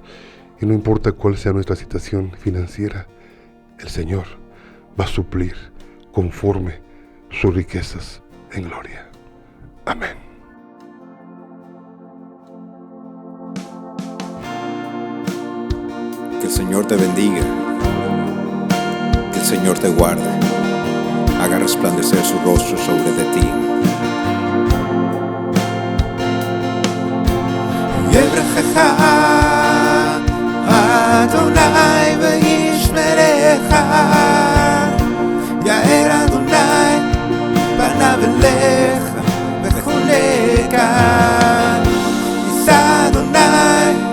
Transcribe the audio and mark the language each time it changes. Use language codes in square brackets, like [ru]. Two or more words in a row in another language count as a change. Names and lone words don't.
[es] Y no importa cuál sea nuestra situación financiera, el Señor va a suplir conforme sus riquezas en gloria. Amén. Que el Señor te bendiga, que el Señor te guarde, haga resplandecer su rostro sobre de ti. [he] ה' וישמרך יאר ה' פניו אליך ויחנך ישא ה